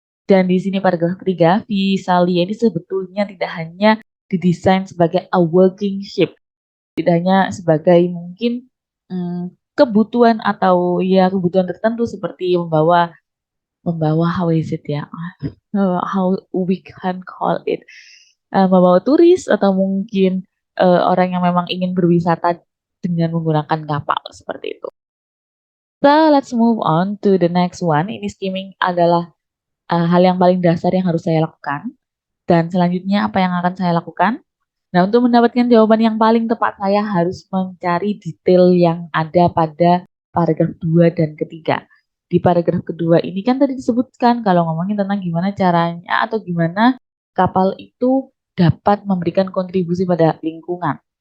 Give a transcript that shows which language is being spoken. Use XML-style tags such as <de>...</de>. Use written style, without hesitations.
<id>Dan di sini paragraf ketiga, Visalia ini sebetulnya tidak hanya didesain sebagai</id> <en>a working ship,</en> <id>tidak hanya sebagai mungkin kebutuhan atau ya kebutuhan tertentu seperti membawa</id> <en>how is it</en> <id>ya,</id> <en>how we can call it,</en> <id>membawa turis atau mungkin orang yang memang ingin berwisata dengan menggunakan kapal seperti itu.</id> <en>So let's move on to the next one.</en> <id>Ini skimming adalah hal yang paling dasar yang harus saya lakukan. Dan selanjutnya apa yang akan saya lakukan? Nah, untuk mendapatkan jawaban yang paling tepat, saya harus mencari detail yang ada pada paragraf 2 dan ketiga. Di paragraf kedua ini kan tadi disebutkan kalau ngomongin tentang gimana caranya atau gimana kapal itu dapat memberikan kontribusi pada lingkungan.</id>